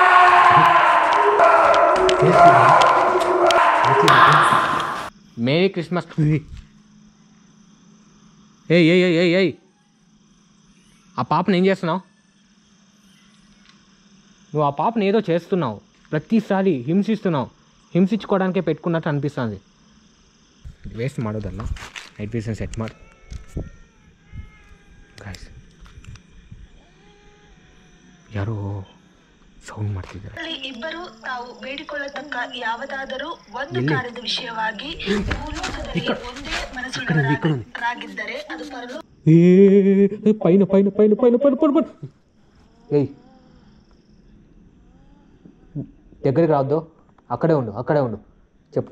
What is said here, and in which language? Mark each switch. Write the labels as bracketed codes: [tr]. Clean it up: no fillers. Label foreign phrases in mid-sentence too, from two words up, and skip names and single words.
[en] Merry Christmas. [te] ఏయ్ ఏయ్ ఏయ్ ఏయ్ ఏయ్ ఆ పాపను ఏం చేస్తున్నావు నువ్వు? ఆ పాపను ఏదో చేస్తున్నావు, ప్రతిసారి హింసిస్తున్నావు. హింసించుకోవడానికే పెట్టుకున్నట్టు అనిపిస్తుంది. [kn] ವೇಸ್ಟ್ ಮಾಡೋದಲ್ಲ, [en] night vision set [kn] ಮಾಡಿ ಗಾಯ್ಸ್. ಯಾರೋ ಸೌಂಡ್ ಮಾಡ್ತಿದ್ದಾರೆ. ಇಬ್ಬರು ತಾವು ಬೇಡಿಕೊಳ್ಳತಕ್ಕ ಯಾವುದಾದರೂ ಒಂದು ಕಾರ್ಯದ ವಿಷಯವಾಗಿ ಒಂದೇ ಮನಸ್ಸುಳ್ಳವರಾಗಿದ್ದರೆ ಅದು [te] పైన పైన పైన పైన పైన పైన. ఏయ్ దగ్గరికి రావద్దు, అక్కడే ఉండు, అక్కడే ఉండు చెప్తూ.